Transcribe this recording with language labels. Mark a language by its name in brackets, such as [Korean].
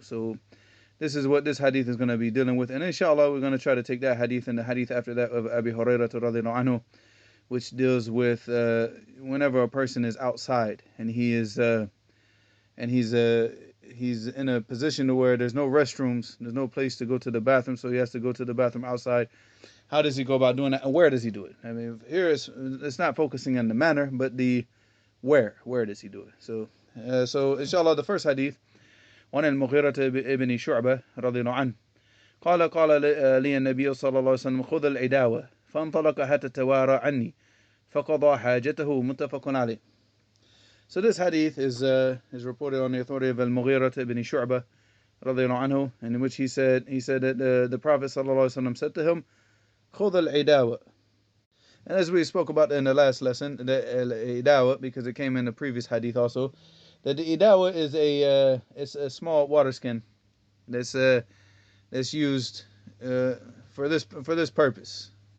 [English] So this is what this hadith is going to be dealing with, and inshallah we're going to try to take that hadith and the hadith after that of Abi Hurairah radhiyallahu anhu, which deals with whenever a person is outside and he's in a position where there's no restrooms, there's no place to go to the bathroom, so he has to go to the bathroom outside. How does he go about doing that, and where does he do it? I mean, here it's not focusing on the manner, but the where does he do it? So inshallah, the first hadith, [Arabic] وعن المغيرة ابن شعبة رضي الله عنه قال لي النبي صلى الله عليه وسلم خذ العداوة فانطلق حتى توارى عني فقضى حاجته متفق عليه. [English] So this hadith is reported on the authority of Al-Mughirah ibn Shu'bah radiyallahu anhu, in which he said that the Prophet sallallahu alaihi wasallam said to him, [Arabic] خُذَ الْعِدَاوَةِ. [English] And as we spoke about in the last lesson, the idawa, because it came in the previous hadith also, that the idawa is it's a small water skin that's used for this purpose.